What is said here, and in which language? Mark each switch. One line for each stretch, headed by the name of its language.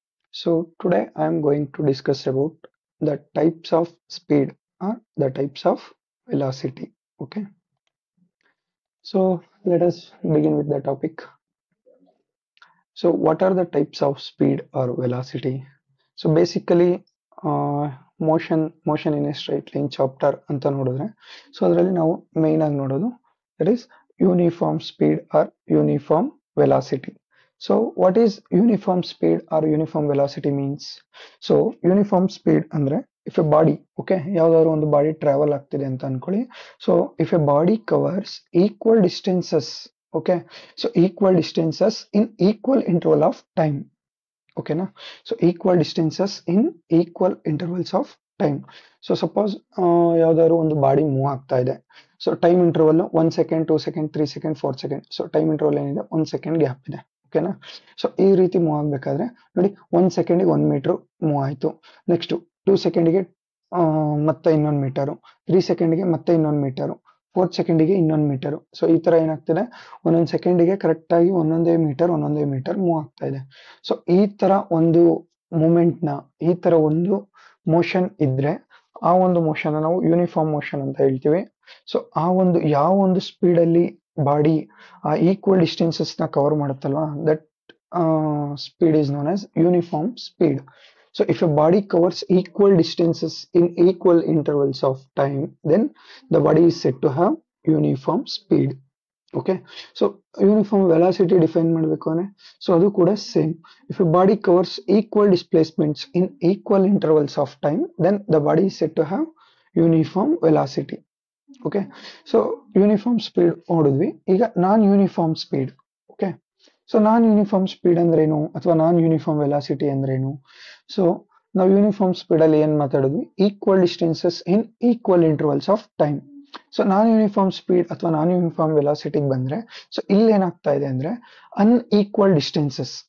English: So today I am going to discuss about the types of speed or the types of velocity. Okay, so let us begin with the topic. So what are the types of speed or velocity? So basically motion in a straight line chapter
Kannada: ಅಂತ ನೋಡಿದ್ರೆ so ಅದರಲ್ಲಿ ನಾವು main ಆಗಿ ನೋಡೋದು
English: That is uniform speed or uniform velocity. So what is uniform speed or uniform velocity means?
Kannada: So uniform speed ಅಂದ್ರೆ
English: if a body,
Kannada: okay, ಯಾವ್ದಾದ್ರು ಒಂದು body travel ಆಗ್ತಿದೆ ಅಂತ ಅನ್ಕೊಳ್ಳಿ.
English: So if a body covers equal distances, okay, so equal distances in equal interval of time, okay na, so equal distances in equal intervals of time.
Kannada: So suppose ಯಾವ್ದಾದ್ರು ಒಂದು body move ಆಗ್ತಾ ಇದೆ. So time interval 1 second 2 second 3 second 4 second. So time interval ಏನಿದೆ 1 second gap ಇದೆ, ಓಕೆನಾ. So ಈ ರೀತಿ move ಆಗ್ಬೇಕಾದ್ರೆ ನೋಡಿ 1 ಸೆಕೆಂಡಿಗೆ 1 ಮೀಟರ್ ಮೂವ್ ಆಯ್ತು. ನೆಕ್ಸ್ಟ್ 2 ಸೆಕೆಂಡಿಗೆ ಮತ್ತೆ ಇನ್ನೊಂದು ಮೀಟರು, 3 ಸೆಕೆಂಡಿಗೆ ಮತ್ತೆ ಇನ್ನೊಂದು ಮೀಟರು, 4 ಸೆಕೆಂಡಿಗೆ ಇನ್ನೊಂದು ಮೀಟರು. ಸೊ ಈ ತರ ಏನಾಗ್ತಿದೆ, ಒಂದೊಂದು ಸೆಕೆಂಡಿಗೆ ಕರೆಕ್ಟ್ ಆಗಿ ಒಂದೊಂದೇ ಮೀಟರ್ ಮೂವ್ ಆಗ್ತಾ ಇದೆ. ಸೊ ಈ ತರ ಒಂದು ಮೂಮೆಂಟ್ ನ, ಈ ತರ ಒಂದು ಮೋಷನ್ ಇದ್ರೆ ಆ ಒಂದು ಮೋಷನ್ ನಾವು ಯೂನಿಫಾರ್ಮ್ ಮೋಷನ್ ಅಂತ ಹೇಳ್ತೀವಿ. ಸೊ ಆ ಒಂದು ಯಾವ ಒಂದು ಸ್ಪೀಡ್ ಅಲ್ಲಿ ಬಾಡಿ ಆ ಈಕ್ವಲ್ ಡಿಸ್ಟೆನ್ಸಸ್ ನ cover ಮಾಡುತ್ತಲ್ವಾ,
English: That speed is known as uniform speed. So if a body covers equal distances in equal intervals of time, then the body is said to have uniform speed.
Kannada: Okay, so uniform velocity define ಮಾಡಬೇಕು ಅಂದ್ರೆ so ಅದು ಕೂಡ same.
English: If a body covers equal displacements in equal intervals of time, then the body is said to have uniform velocity.
Kannada: Okay, so uniform speed ನೋಡಿದ್ವಿ. ಈಗ ನಾನ್ uniform speed. Okay, so ನಾನ್ uniform speed ಅಂದ್ರೇನು ಅಥವಾ ನಾನ್ uniform velocity ಅಂದ್ರೇನು? So ನಾವು uniform speed ಅಲ್ಲಿ ಏನ್ ಮಾತಾಡಿದ್ವಿ,
English: Equal distances in equal intervals of time.
Kannada: So non uniform speed ಅಥವಾ ನಾನ್ ಯೂನಿಫಾರ್ಮ್ ವೆಲಾಸಿಟಿಗೆ ಬಂದ್ರೆ ಸೊ ಇಲ್ಲಿ ಏನಾಗ್ತಾ ಇದೆ ಅಂದ್ರೆ ಅನ್ಈಕ್ವಲ್ ಡಿಸ್ಟೆನ್ಸಸ್.